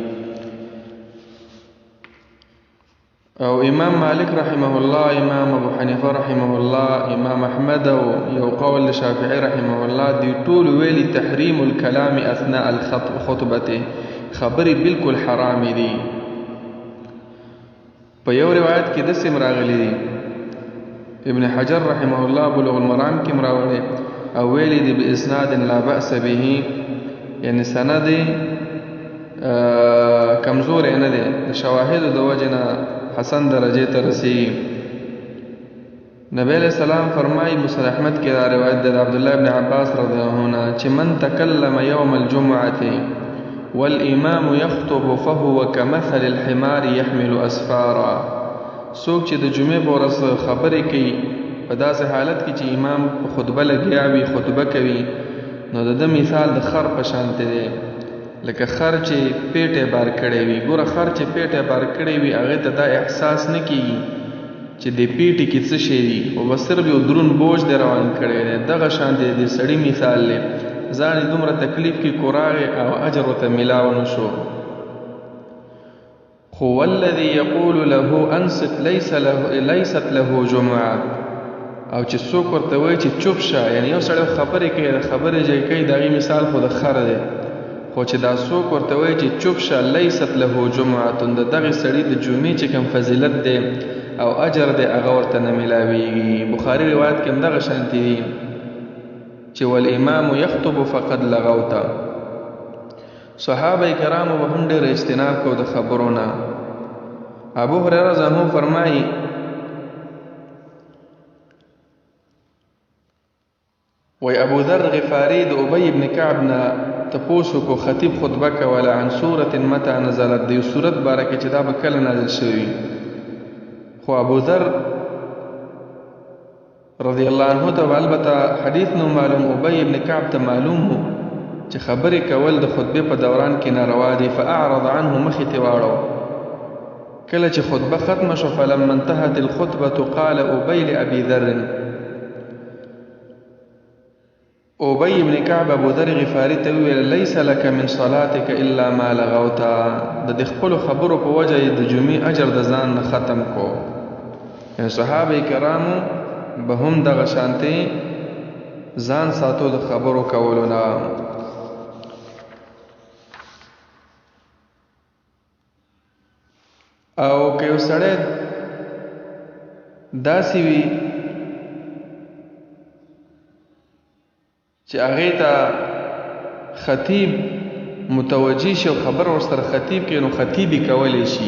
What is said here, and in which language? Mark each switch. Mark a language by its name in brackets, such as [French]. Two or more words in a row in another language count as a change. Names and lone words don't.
[Pashto] او امام مالک [Arabic] رحمه الله، [Pashto] امام ابو حنیفه [Arabic] رحمه الله، [Pashto] امام احمد او یو قول شافعی [Arabic] رحمه الله، [Pashto] دی ټول ویلي [Arabic] تحریم الکلام اثناء الخطبه، [Pashto] خبرې بالکل حرام دي. په یو روایت کې داسې راغلی دی، ابن حجر [Arabic] رحمه الله [Pashto] بلوغ المرام کې راوړی او ویلي دی [Arabic] باسناد لا باس به، [Pashto] یعنی سند کمزور نه دی، د شواهد د وجه نه حسن درجه ته رسیږي. نبی [Arabic] علیہ السلام [Pashto] فرمایي مسند احمد کې دا روایت ده د عبد الله ابن عباس [Arabic] رضی الله عنه [Pashto] چې [Arabic] من تکلم یوم الجمعه والامام يخطب فهو كمثل الحمار يحمل اسفارا. [Pashto] څوک چې د جمعې په ورځ خبرې کوي په داسې حالت کې چې امام خطبه لګیا وي، خطبه کوي، نو د ده مثال د خر په شانته دی، لکه خر چې پیټه بار کړی وي. ګوره خر چې پیټه بار کړی وي هغې ته دا احساس نه کېږي چې د پیټې کې څه شی دي، خو به صرف یو دروند بوج دی روان کړی دی. دغه شان دی د سړي مثال دی، ځان یې دومره تکلیف کې کوراغې او اجر ورته میلاو نه شو. خو [Arabic] والذي يقول له انصت ليست له جمعه، [Pashto] او چې څوک ورته وایي چې چوپ شه، یعنی یو سړی خبرې کوي د خبرې ځای کوي، د هغې مثال خو د خر دی، خو چې دا څوک ورته وایي چې چوپ شه [Arabic] لیست له جمعه، [Pashto] د دغې سړي د جمعې چې کوم فضیلت دی او اجر دی هغه ورته نه میلاویږي. بخاري روایت کې هم دغه شانتې دي چې [Arabic] والامام یخطب فقد لغوته. [Pashto] صحابه کرامو به هم ډېر اجتناب کو د خبرو نه. ابو هريره [Arabic] رضی الله عنه [Pashto] فرمایي وی ابو ذر غفاری د ابی ابن کعب نه تپوسو کو خطیب خطبه کوله [Arabic] عن سورة متى نزلت [Pashto] د یو سورت باره کې چې دا به کله نازل شوي. خو ابو ذر [Arabic] رضی الله عنه [Pashto] ته البته حدیث نو معلوم، ابی ابن کعب ته معلوم و چې خبرې کول د خطبه په دوران کې ناروا دي. [Arabic] فاعرض عنه [Pashto] مخې ته واړو. کله چې خطبه ختمه شو [Arabic] فلما انتهت الخطبه قال ابی لابي ذر، [Pashto] ابی ابن کعب ابو ذر غفاری ته ویل [Arabic] لیس لك من صلاتك الا ما لغوتا، [Pashto] د خپل خبرو په وجه د جمعې اجر د ځان نه ختم کو. یعنی صحابه کرامو به هم دغه شانتي ځان ساتو د خبرو کولو نه. او که یو سړی داسې وي چې هغې ته خطیب متوجه شي او خبر ورسره خطیب کوي، نو خطیبي کولی شي.